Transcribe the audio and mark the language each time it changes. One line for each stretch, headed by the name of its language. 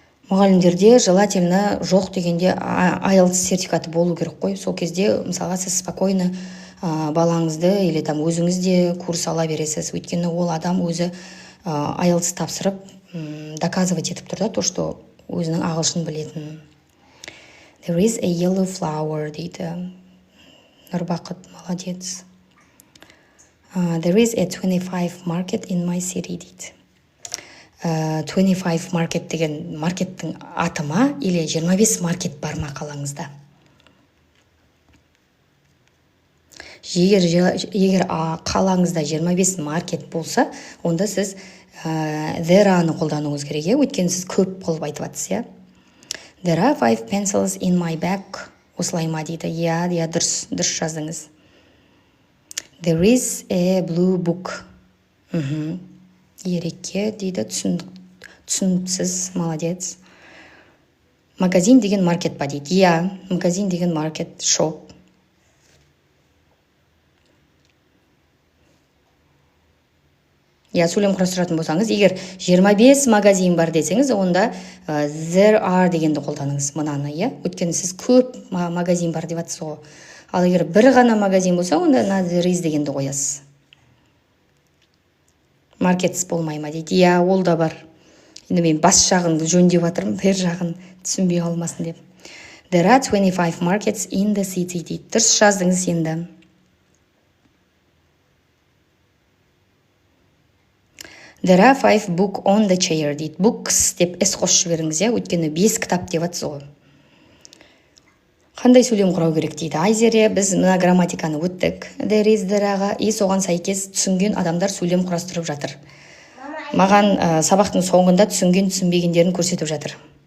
Kazakh: Мұғалімдерде желательно жоқ дегенде IELTS сертификаты болу керек қой. Сол кезде, мысалға, сіз спокойно балаңызды
Russian: или там
Kazakh: өзіңізде курс ала бересіз. Өйткені ол адам өзі IELTS тапсырып, доказывать етіп тұрды,
Russian: то, что
Kazakh: өзінің ағылшын білетін.
English: There is a yellow flower дейді.
Kazakh: Нұрбақыт, молодец.
English: There is a 25 market in my city дейді.
Kazakh: 25 market деген маркеттің аты ма, или 25 маркет бар ма қалаңызда? Егер қалаңызда 25 маркет болса, онда сіз there-аны қолдануыңыз керек, өйткені сіз көп қылып айтып жатсыз.
English: There are 5 pencils in my bag.
Kazakh: Осылай ма дейді. Иә, дұрыс жаздыңыз.
English: There is a blue book.
Kazakh: Ереке дейді, түсініпсіз, молодец. Магазин деген маркет па дейді. Иә, магазин деген маркет, шоп. Я сөйлем құрастыратын болсаңыз, егер 25 магазин бар десеңіз, онда there are дегенді қолданыңыз, мынаны, иә? Өйткені сіз көп магазин бар деп жатсыз ғой. Ал егер бір ғана магазин болса, онда there is дегенді қоясыз. Маркетс болмай ма дейді. Иә, ол да бар. Енді мен бас жағын жөндеп жатырмын, бер жағын түсінбей қалмасын деп.
English: There are 25 markets in the city дейді.
Kazakh: Дұрыс жаздыңыз енді.
English: There are 5 book on the chair дейді.
Kazakh: Books деп қосып жіберіңіз, өйткені 5 кітап деп жатсыз ғой. Қандай сөйлем құрау керек дейді. Айзере, біз мына грамматиканы өттік. There is there-ға, соған сәйкес түсінген адамдар сөйлем құрастырып жатыр. Маған сабақтың соңында түсінбегендерін көрсетіп жатыр.